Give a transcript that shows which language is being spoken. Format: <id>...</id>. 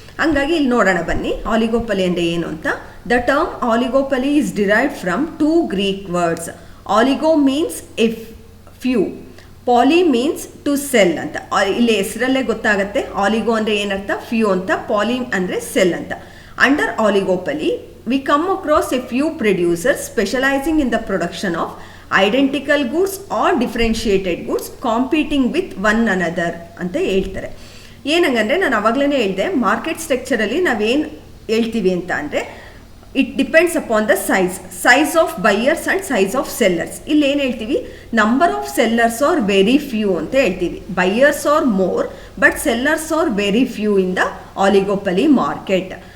<kn>ಹಂಗಾಗಿ ಇಲ್ಲಿ ನೋಡೋಣ ಬನ್ನಿ, ಆಲಿಗೋಪಲಿ ಅಂದರೆ ಏನು ಅಂತ.</kn> <en>The term oligopoly is derived from 2 Greek words. Oligo means few, poly means to sell ಅಂತ.</en> <kn>ಇಲ್ಲಿ ಹೆಸರಲ್ಲೇ ಗೊತ್ತಾಗುತ್ತೆ ಆಲಿಗೋ ಅಂದರೆ ಏನರ್ಥ, ಫ್ಯೂ ಅಂತ, ಪಾಲಿ ಅಂದರೆ ಸೆಲ್ ಅಂತ.</kn> <en>under oligopoly we come across a few producers specializing in the production of identical goods or differentiated goods competing with one another</en> <kn>ಅಂತ ಹೇಳ್ತಾರೆ. ಏನಂಗಂದರೆ ನಾನು ಅವಾಗಲೇ ಹೇಳಿದೆ ಮಾರ್ಕೆಟ್ ಸ್ಟ್ರಕ್ಚರಲ್ಲಿ ನಾವೇನು ಹೇಳ್ತೀವಿ ಅಂತ ಅಂದರೆ</kn> <en>It depends upon the size of buyers and size of sellers.</en> <kn>ಇಲ್ಲಿ ಏನು ಹೇಳ್ತೀವಿ,</kn> <en>number of sellers are very few</en> <kn>ಅಂತ ಹೇಳ್ತೀವಿ.</kn> <en>Buyers are more but sellers are very few in the oligopoly market.</en>